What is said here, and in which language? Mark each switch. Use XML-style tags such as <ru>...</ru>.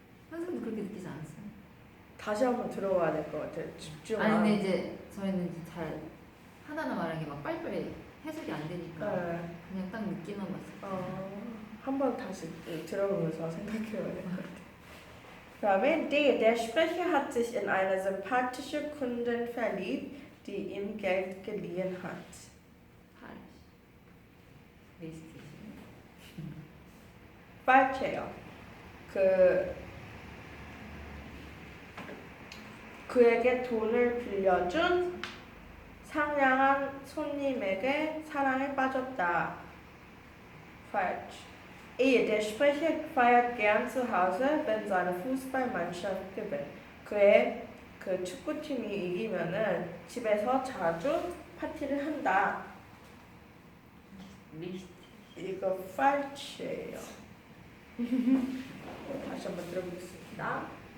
<ko>선생님도 그렇게 느끼지 않았어요? 다시 한번 들어봐야 될 것 같아요. 집중. 아니 근데 이제 저희는 이제 잘 하나하나 말하는 게 막 빨리빨리 해석이 안 되니까 네. 그냥 딱 느끼만 봤어요. 한번 다시 들어보면서 생각해봐야 될 것 같아요. 그다음에 D.</ko> <de>Der Sprecher hat sich in eine sympathische Kundin verliebt, die ihm Geld geliehen hat. 리스트.</de> <ko>fals해요. 그에게 돈을 빌려준 상냥한 손님에게 사랑에 빠졌다.</ko> <de>falsch. E. Der Sprecher feiert gern zu Hause, wenn seine Fußballmannschaft gewinnt.</de> <ko>그의 그 축구팀이 이기면은 집에서 자주 파티를 한다. 리스트. 이거 falsch예요. 다시 한번 들어보겠습니다.</ko>